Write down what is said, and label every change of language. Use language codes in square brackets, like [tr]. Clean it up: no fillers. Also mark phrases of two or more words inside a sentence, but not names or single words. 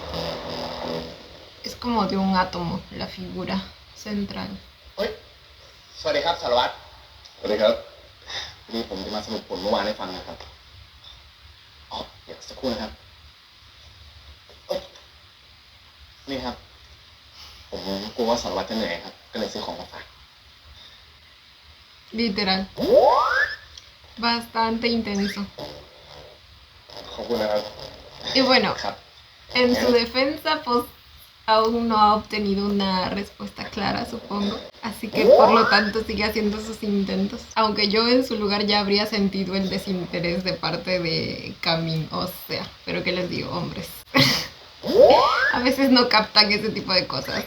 [es] Es como de un átomo, la figura central. [th] เฮ้ย ช สวัสดีครับสารวัตรสวัสดีครับวันนี้ผมจะมาสรุปผลเมื่อวานให้ฟังนะครับอ๋อเดี๋ยวสักครู่นะครับเอ้ยนี่ครับ ผมกลัวว่าสารวัตรจะเหนื่อยครับ ก็เลยซื้อของมาฝาก [es] Literal. Bastante intenso. [th] ขอบคุณนะครับ [es] Y bueno, [th] ครับ [es] en su defensa, pues aún no ha obtenido una respuesta clara, supongo. Así que por lo tanto sigue haciendo sus intentos. Aunque yo en su lugar ya habría sentido el desinterés de parte de Camin. O sea, pero qué les digo, hombres. A veces no captan ese tipo de cosas.